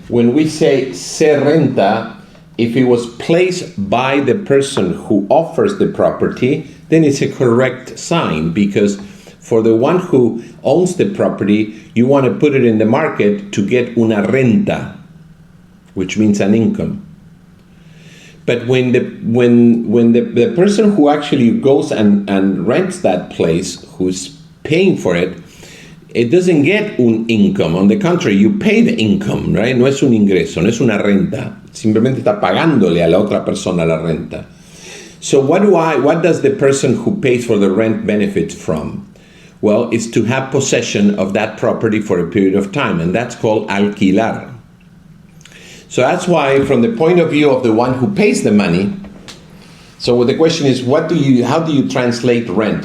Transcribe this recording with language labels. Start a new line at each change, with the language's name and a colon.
English: When we say se renta, if it was placed by the person who offers the property, then it's a correct sign, because for the one who owns the property, you want to put it in the market to get una renta, which means an income. But when the person who actually goes and rents that place, who's paying for it, it doesn't get un income. On the contrary, you pay the income, right?
Spanish: No es un ingreso, no es una renta. Simplemente está pagándole a la otra persona la renta.
English: So what does the person who pays for the rent benefit from? Well, it's to have possession of that property for a period of time, and that's called alquilar. So that's why, from the point of view of the one who pays the money, so the question is, how do you translate rent?